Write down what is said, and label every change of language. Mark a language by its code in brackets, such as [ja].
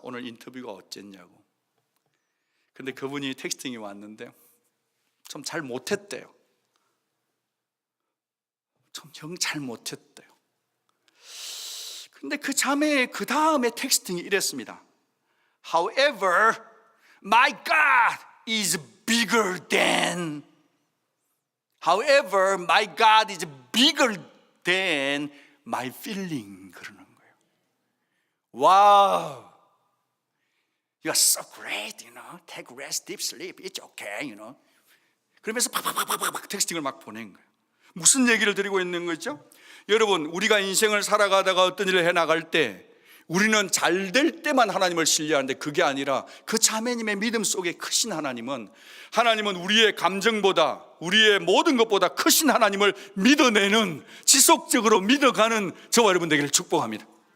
[ko] 오늘 인터뷰가 어쨌냐고. 근데 그분이 텍스팅이 왔는데 좀 잘 못했대요. 좀 영 잘 못했대요. 근데 그 자매의 그 다음에 텍스팅이 이랬습니다. [en] However, my God is bigger than. However, my God is bigger than my feeling. [ko] 그러는 거예요. [en] Wow, you are so great, you know. Take rest, deep sleep. It's okay, you know. [ko] 그러면서 팍팍팍팍 텍스팅을 막 보낸 거예요. 무슨 얘기를 드리고 있는 거죠? 여러분, 우리가 인생을 살아가다가 어떤 일을 해나갈 때 우리는 잘 될 때만 하나님을 신뢰하는데, 그게 아니라 그 자매님의 믿음 속에 크신 하나님은 우리의 감정보다, 우리의 모든 것보다 크신 하나님을 믿어내는, 지속적으로 믿어가는 저와 여러분 되기를 축복합니다.